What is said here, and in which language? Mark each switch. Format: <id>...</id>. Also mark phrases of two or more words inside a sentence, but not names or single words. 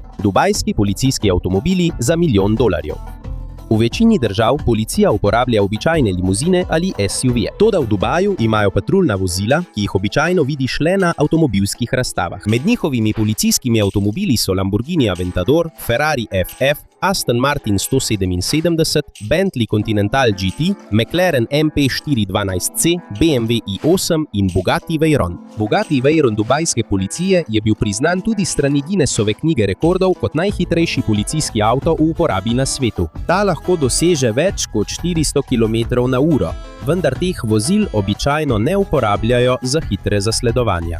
<sl>Dubajski policijski avtomobili za $1 milijon. V večini držav policija uporablja običajne limuzine ali SUV-je. Toda v Dubaju imajo patruljna vozila, ki jih običajno vidiš le na avtomobilskih razstavah. Med njihovimi policijskimi avtomobili so Lamborghini Aventador, Ferrari FF, Aston Martin 177, Bentley Continental GT, McLaren MP412C, BMW i8 in Bugatti Veyron. Bugatti Veyron dubajske policije je bil priznan tudi strani Guinnessove knjige rekordov kot najhitrejši policijski avto v uporabi na svetu. Ta lahko doseže več kot 400 km/h, vendar teh vozil običajno ne uporabljajo za hitre zasledovanja.</sl>